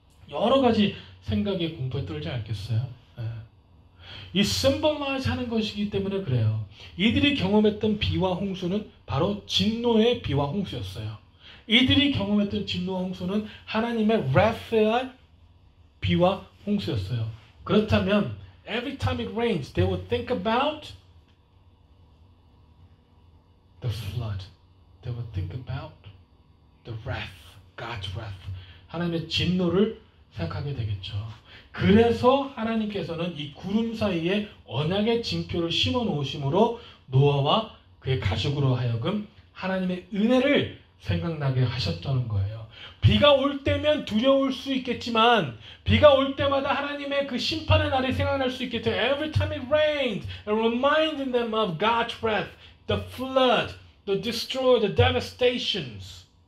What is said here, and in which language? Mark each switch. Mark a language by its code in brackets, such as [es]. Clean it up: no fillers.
[ko] 여러 가지 생각에 공포에 떨지 않겠어요? 이 symbolize 하는 것이기 때문에 그래요. 이들이 경험했던 비와 홍수는 바로 진노의 비와 홍수였어요. 이들이 경험했던 진노와 홍수는 하나님의 wrath의 비와 홍수였어요. 그렇다면 [en] every time it rains, they would think about the flood. They would think about the wrath, God's wrath. [ko] 하나님의 진노를 생각하게 되겠죠. 그래서 하나님께서는 이 구름 사이에 언약의 징표를 심어 놓으심으로 노아와 그의 가족으로 하여금 하나님의 은혜를 생각나게 하셨다는 거예요. 비가 올 때면 두려울 수 있겠지만 비가 올 때마다 하나님의 그 심판의 날이 생각날 수 있겠죠. [en] Every time it rains, reminding them of God's wrath, the flood, the destroy, the devastations.